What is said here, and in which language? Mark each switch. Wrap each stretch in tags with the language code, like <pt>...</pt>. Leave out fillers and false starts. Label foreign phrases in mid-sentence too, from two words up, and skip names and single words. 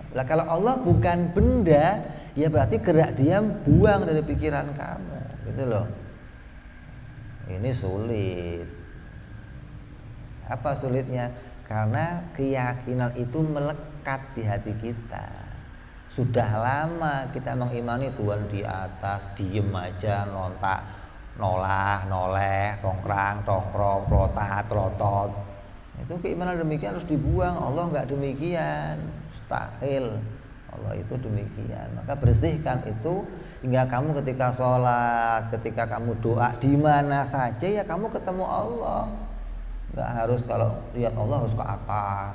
<id>Nah kalau Allah bukan benda, ya berarti gerak diam buang dari pikiran kamu, gitu loh. Ini sulit. Apa sulitnya? Karena keyakinan itu melekat di hati kita. Sudah lama kita mengimani Tuhan di atas, diem aja, nontak, nolah, noleh, tongkrang, tongkrong, protat, trotot. Itu keimanan demikian harus dibuang. Allah nggak demikian, mustahil. Allah itu demikian. Maka bersihkan itu hingga kamu ketika sholat, ketika kamu doa di mana saja ya kamu ketemu Allah. Nggak harus kalau lihat Allah harus ke atas.</id>